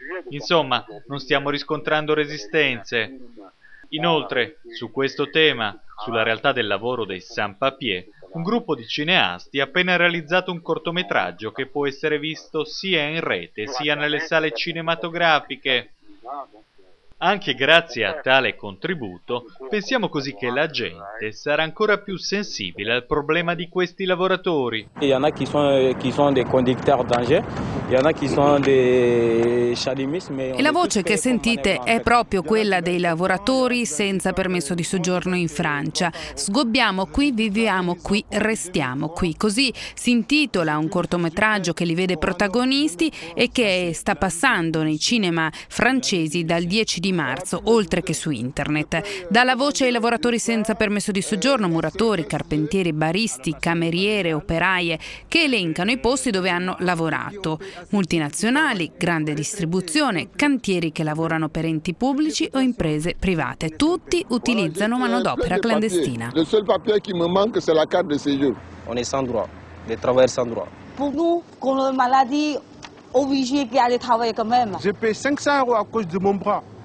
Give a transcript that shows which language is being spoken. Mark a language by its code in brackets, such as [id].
[it] Insomma, non stiamo riscontrando resistenze. Inoltre, su questo tema, sulla realtà del lavoro dei sans-papiers, un gruppo di cineasti ha appena realizzato un cortometraggio che può essere visto sia in rete sia nelle sale cinematografiche. Anche grazie a tale contributo, pensiamo così che la gente sarà ancora più sensibile al problema di questi lavoratori. [fr] Il y en a qui sont des conducteurs dangereux. [it] E la voce che sentite è proprio quella dei lavoratori senza permesso di soggiorno in Francia. Sgobbiamo qui, viviamo qui, restiamo qui. Così si intitola un cortometraggio che li vede protagonisti e che sta passando nei cinema francesi dal 10 di marzo, oltre che su internet. Dà la voce ai lavoratori senza permesso di soggiorno, muratori, carpentieri, baristi, cameriere, operaie, che elencano i posti dove hanno lavorato. Multinazionali, grande distribuzione, cantieri che lavorano per enti pubblici o imprese private. Tutti utilizzano manodopera clandestina. Il solo papier che mi manca è la carte di soggiorno. [fr] On est sans droit, les travailleurs sans droit. Pour nous, con la maladie, obligé d'aller travailler quand même. J'ai payé 500 euros à cause de mon bras.